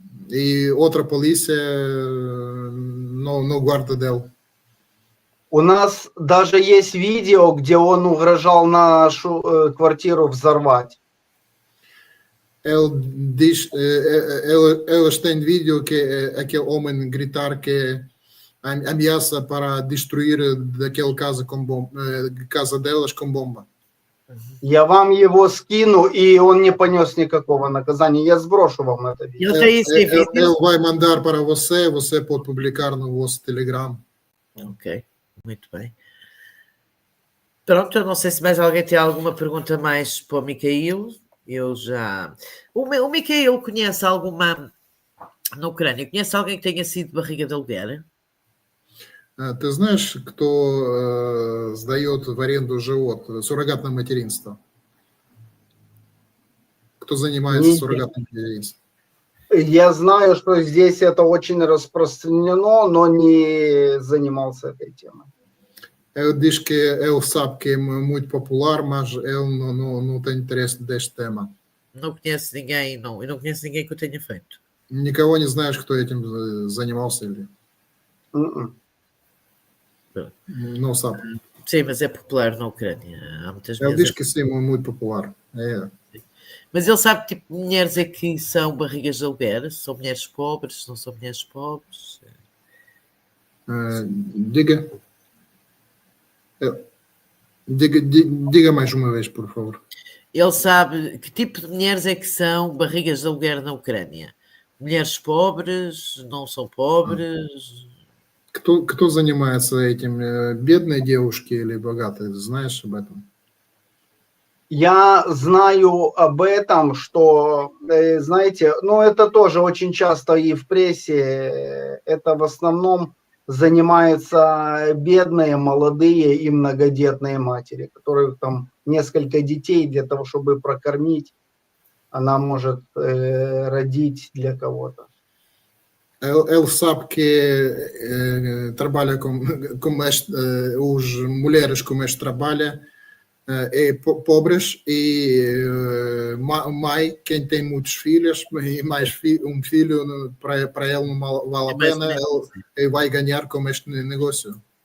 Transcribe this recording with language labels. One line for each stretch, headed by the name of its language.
Portuguese: E outra polícia não guarda dele.
Russian: У нас даже есть видео, где он угрожал нашу квартиру взорвать.
Portuguese: Ele diz, elas têm vídeo que aquele homem gritar que ameaça para destruir daquela casa com casa delas com bomba.
Russian: Я вам его скину, и он не понес никакого наказания. Я сброшу вам это видео.
Portuguese: Ele tem esse vídeo? Ele vai mandar para você, você pode publicar no vosso Telegram. Ok, muito bem. Pronto, eu não sei se mais alguém tem alguma pergunta mais para o Mikhail. Eu já... O Mikhail conhece alguma... Na Ucrânia, conhece alguém que tenha sido barriga de aluguer?
Russian: Ты знаешь, кто сдает в аренду живот, суррогатное материнство? Кто занимается суррогатным материнством? Я знаю, что здесь это очень распространено, но не занимался этой темой.
Portuguese: Ele diz que ele sabe que é muito popular, mas ele não tem interesse neste tema. Não conheço ninguém, não. Eu não conheço ninguém que o tenha feito.
Russian: Никого не знаешь, кто этим занимался или...
Portuguese: Não sabe. Sim, mas é popular na Ucrânia. Há muitas Ele vezes. diz que sim, é muito popular. É. Mas ele sabe que tipo mulheres é que são barrigas de aluguer? São mulheres pobres? Não são mulheres pobres? Diga. Diga mais uma vez, por favor. Ele sabe que tipo de mulheres é que são barrigas de aluguer na Ucrânia? Mulheres pobres? Não são pobres?
Russian: Кто занимается этим? Бедные девушки или богатые? Знаешь об этом? Я знаю об этом, что, знаете, ну это тоже очень часто и в прессе, это в основном занимаются бедные, молодые и многодетные матери, которые там несколько детей для того, чтобы прокормить, она может родить для кого-то.
Portuguese: Ele sabe que trabalha com as mulheres como este trabalha pobres e mãe, quem tem muitos filhos e mais um filho para ele não vale a pena, ele vai ganhar com este negócio.